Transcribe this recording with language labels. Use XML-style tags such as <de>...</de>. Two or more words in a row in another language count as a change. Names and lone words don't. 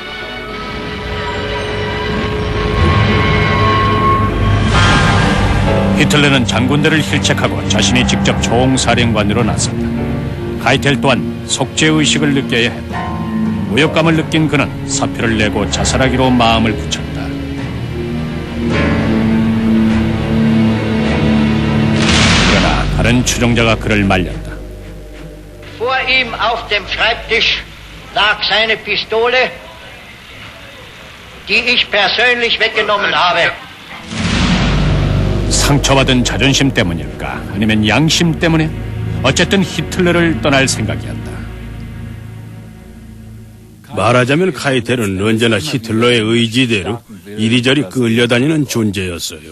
<ko>히틀러는 장군들을 힐책하고 자신이 직접 총사령관으로 나섰다. 카이텔 또한 속죄의식을 느껴야 했다. 모욕감을 느낀 그는 사표를 내고 자살하기로 마음을 굳혔다. 그러나 다른 추종자가 그를 말렸다.</ko> <de>Vor ihm auf dem Schreibtisch lag seine Pistole, die ich persönlich weggenommen habe.</de> <ko>상처받은 자존심 때문일까? 아니면 양심 때문에? 어쨌든 히틀러를 떠날 생각이었다. 말하자면 카이텔은 언제나 히틀러의 의지대로 이리저리 끌려다니는 존재였어요.</ko>